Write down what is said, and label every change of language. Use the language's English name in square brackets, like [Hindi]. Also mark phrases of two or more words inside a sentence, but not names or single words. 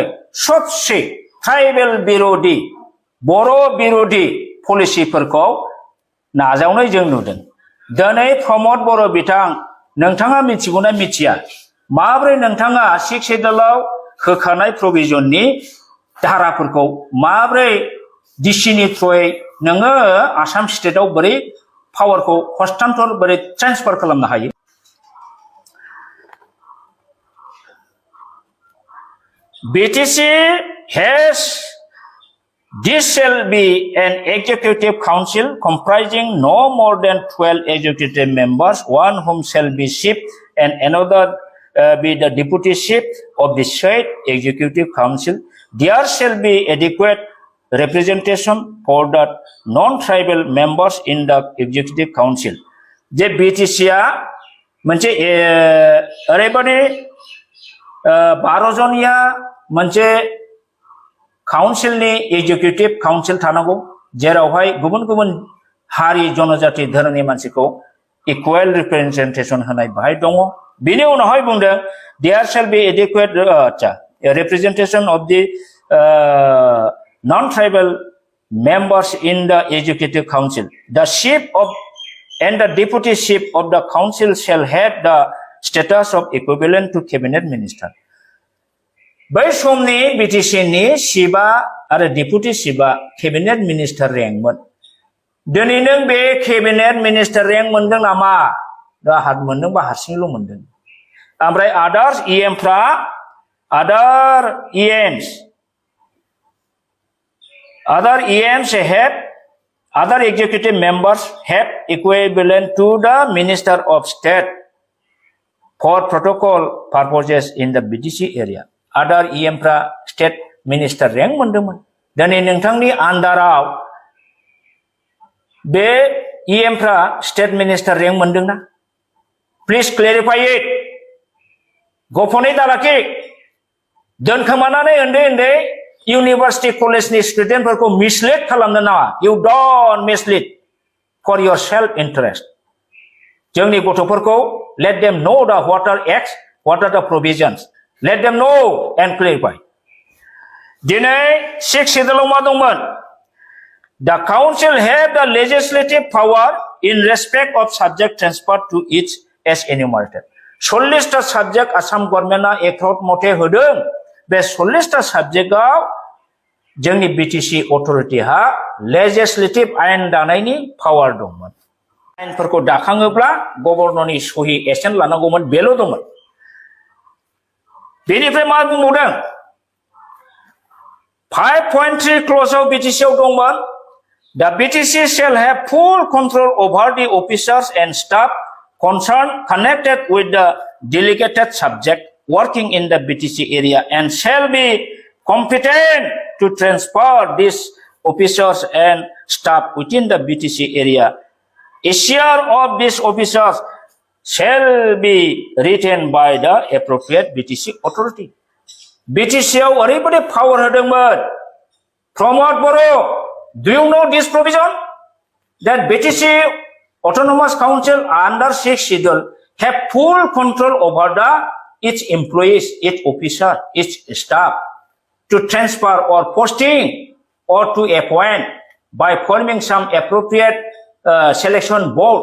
[Bodo] सबसे ट्राइबेल बिरोधी बर' बिरोधी पलिसिफोरखौ नाजावनाय जों नुदों दिनै प्रमद बर' बिथां नोंथाङा मिथिगौना मिथिया माब्रै नोंथाङा [English] 6th schedule [Bodo] होखानाय प्रोविजननि धाराफोरखौ माब्रै डिसिनि थ्रुयै नोङो आसाम स्टेटआव बोरै पावारखौ हस्तान्तर बोरै ट्रान्सफार खालामनो हायो [English] BTC has this shall be an executive council comprising no more than 12 executive members one whom shall be chief and another be the deputy chief of the said executive council there shall be adequate representation for the non-tribal members in the executive council [Bodo] जे BTC आ मोनसे ओरैबादि 12 जनिया मोनसे काउन्सिलनि [English] executive council [Bodo] थानांगौ जेरावहाय गुबुन गुबुन हारि जनजाति धोरोमनि मानसिखौ इकुवेल रिप्रेजेन्टेसन होनाय बाहाय दङ बिनि उनावहाय बुंदों [English] there shall be एडिकुवेट representation of the non-tribal members in the executive council the chief of and the deputy chief of the council shall have the status of equivalent to cabinet minister [Bodo] बै समनि BTC नि चिफआ आरो डेपुटि चिफआ केबिनेट मिनिस्टार रेंकमोन दिनै नों बे केबिनेट मिनिस्टार रेंक मोनदों नामा दा हात मोनदोंबा हारसिंल' मोनदों ओमफ्राय [English] other executive members have equivalent to the minister of state for protocol purposes in the BTC area other EMफ्रा स्टेट मिनिस्टार रेंक [Bodo] मोनदोंमोन दिनै नोंथांनि आन्डाराव बे EMफ्रा [English] state minister rank [Bodo] मोनदोंना [English] please clarify it [Bodo] गोपनै दालाखि दोनखोमानानै उन्दै इउनिभार्सिटि कलेजनि स्टुडेन्टफोरखौ मिसलिड खालामनो नाङा [English] you don't mislead for your self interest [Bodo] जोंनि गथ'फोरखौ [English] let them know the what are acts what are the provisions let them know and clarify [Bodo] दिनै 6 शेड्यूलआव मा दंमोन [English] the council have the legislative power in respect of subject transfer to each as enumerated [Bodo] 40 टा सब्जेक्ट आसाम गभर्नमेन्टआ एक्ट मथे होदों बे 40 टा सब्जेक्टआव जोंनि बीटीसी अथरिटिहा लेजिस्लेटिव आयेन दानायनि पावार दंमोन आयेनफोरखौ दाखाङोब्ला गभर्नरनि सहि एसेन्ट लानांगौमोन बेल' दंमोन बेनिफ्राय मा बुंबावदों 5.3 क्ल'जआव बीटीसीआव दंमोन [English] The BTC shall have full control over the officers and staff concerned connected with the delegated subject working in the BTC area and shall be competent to transfer these officers and staff within the BTC area. A share of these officers shall be retained by the appropriate BTC authority. [Bodo] BTCआव ओरैबायदि पावार होदोंमोन प्रमोद बर' [English] Do you know this provision? That BTC Autonomous Council under 6th schedule have full control over its employees, its officer, its staff to transfer or posting or to appoint by forming some appropriate selection board.